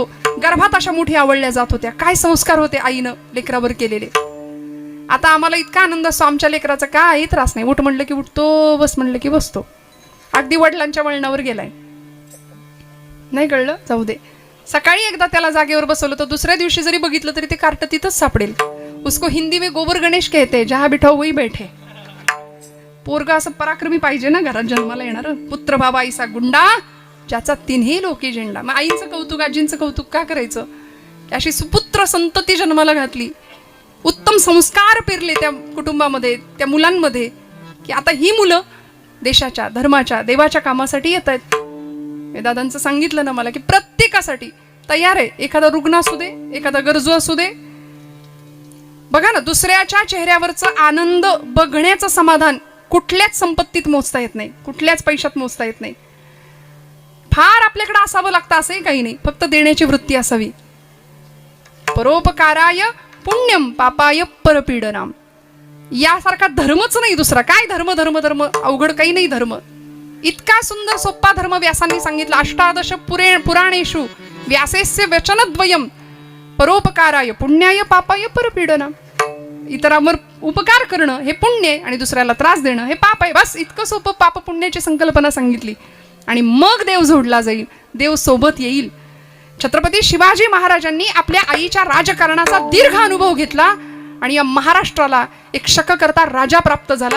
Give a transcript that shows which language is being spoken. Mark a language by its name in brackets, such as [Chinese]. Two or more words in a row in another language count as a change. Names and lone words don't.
[Marathi] गर्भात अशा मोठी आवडल्या जात होत्या. काय संस्कार होते आईनं लेकरावर केलेले. आता आम्हाला इतका आनंद असतो, आमच्या लेकराचा काही त्रास नाही. उठ म्हणलं की उठतो, बस म्हणलं की बसतो. अगदी वडिलांच्या वळणावर गेलाय. नाही कळलं, जाऊ दे. सकाळी एकदा त्याला जागेवर बसवलं तर दुसऱ्या दिवशी जरी बघितलं तरी ते कार्ट तिथंच सापडेल. [Hindi] उसको हिंदी में गोबर गणेश कहते, जहां बिठाओ वही बैठे. [Marathi] पोरगा असं पराक्रमी पाहिजे ना घरात जन्माला येणार. पुत्र बाबा आईसा गुंडा, ज्याचा तिन्ही लोकी झेंडा. मग आईचं कौतुक, आजींचं कौतुक का करायचं? अशी सुपुत्र संतती जन्माला घातली, उत्तम संस्कार पेरले त्या कुटुंबामध्ये, त्या मुलांमध्ये, की आता ही मुलं देशाच्या, धर्माच्या, देवाच्या कामासाठी येत आहेत. दादांचं सांगितलं ना मला की प्रत्येकासाठी तयार आहे. एखादा रुग्ण असू दे, एखादा गरजू असू दे. बघा ना, दुसऱ्याच्या चेहऱ्यावरचं आनंद बघण्याचं समाधान कुठल्याच संपत्तीत मोजता येत नाही, कुठल्याच पैशात मोजता येत नाही. फार आपल्याकडे असावं लागतं असंही काही नाही, फक्त देण्याची वृत्ती असावी. [Sanskrit] परोपकाराय पुण्यम पापाय परपीडनाम. [Marathi] यासारखा धर्मच नाही दुसरा. काय धर्म धर्म धर्म, अवघड काही नाही धर्म. इतका सुंदर सोप्पा धर्म व्यासांनी सांगितला. [Sanskrit] अष्टादश पुराणेषु व्यासेस्य वचनद्वयम परोपकाराय पुण्याय पापाय परपीडनाम. [Marathi] इतरांवर उपकार करणं हे पुण्य आहे आणि दुसऱ्याला त्रास देणं हे पाप आहे. बस इतकं सोपं पाप पुण्याची संकल्पना सांगितली आणि मग देव जोडला जाईल, देव सोबत येईल. छत्रपती शिवाजी महाराजांनी आपल्या आईच्या राजकारणाचा दीर्घ अनुभव घेतला आणि या महाराष्ट्राला एक शककर्ता राजा प्राप्त झाला.